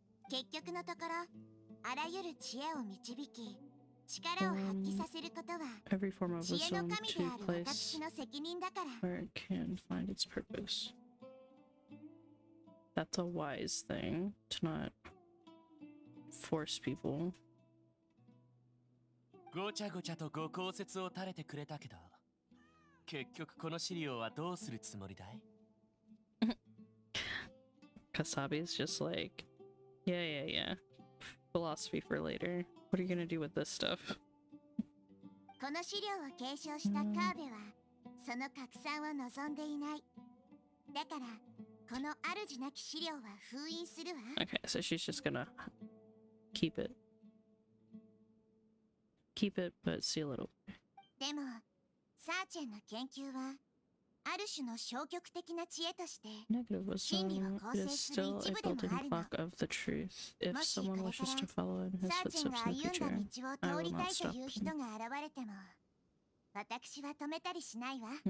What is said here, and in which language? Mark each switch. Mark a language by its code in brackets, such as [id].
[ja] 結局のところ、あらゆる知恵を導き、力を発揮させることは、知恵の神である私の責任だから。 [en] Where it can find its purpose. That's a wise thing to not force people. [ja] ごちゃごちゃとご考説を垂れてくれたけど、結局この資料はどうするつもりだい？ [en] Kasabi's just like, yeah. Philosophy for later. What are you gonna do with this stuff? [ja] この資料を継承したカーベは、その拡散を望んでいない。だから、この主なき資料は封印するわ。 [en] Okay, so she's just gonna keep it, but seal it away. [ja] でも、サーチェンの研究は、ある種の消極的な知恵として、真理を構成する一部でもあるの。もしこれからサーチェンが歩んだ道を通りたいという人が現れても、私は止めたりしないわ。